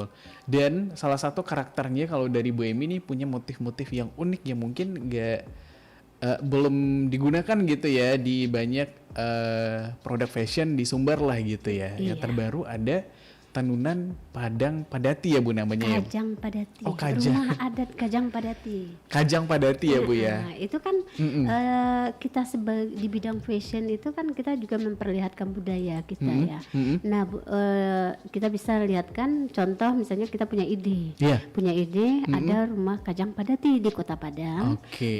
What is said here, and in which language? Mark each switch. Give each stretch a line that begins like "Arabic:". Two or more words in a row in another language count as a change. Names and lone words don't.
Indonesian: Dan salah satu karakternya kalau dari Bu Emi nih punya motif-motif yang unik yang mungkin belum digunakan gitu ya di banyak produk fashion di Sumbar lah gitu ya. Yang terbaru ada Tanunan Padang Padati ya Bu namanya ya? Kajang Padati. Oh, Kajang. Rumah adat Kajang Padati. Kajang Padati ya Bu ya? Nah, itu kan kita di bidang fashion itu kan kita juga memperlihatkan budaya kita ya. Nah, kita bisa lihatkan contoh misalnya kita punya ide. Iya. Punya ide ada rumah Kajang Padati di Kota Padang. Oke.